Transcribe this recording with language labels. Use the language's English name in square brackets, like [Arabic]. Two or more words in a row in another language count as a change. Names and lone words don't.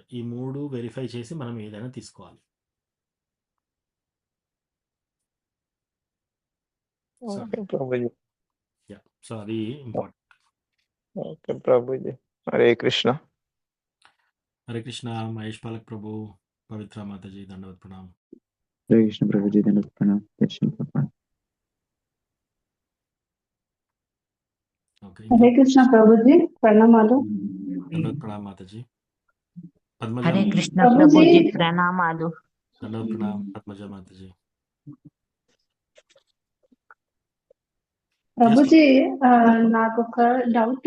[Telugu] ఈ 3 వెరిఫై చేసి మనం ఏదైనా తీసుకోవాలి. సో, ఓకే ప్రభుజీ. యాహ్! సో, అది ఇంపార్టెంట్. ఓకే ప్రభుజీ. హరే కృష్ణ. హరే కృష్ణ. [Hindi] महेश पालक प्रभु, पवित्र माताजी दंडवत प्रणाम. हरे कृष्ण प्रभु जी धन्यवाद प्रणाम दर्शन प्रणाम [Telugu] ఓకే. హరే కృష్ణ ప్రభుజీ ప్రణామాలు. [Hindi] दंडवत प्रणाम माताजी। पद्मजा [Telugu] హరే కృష్ణ ప్రభుజీ ప్రభుజీ ప్రణామాలు. [Hindi] दंडवत प्रणाम पद्मजा माताजी. [Telugu] ప్రభుజీ నాకు ఒక డౌట్.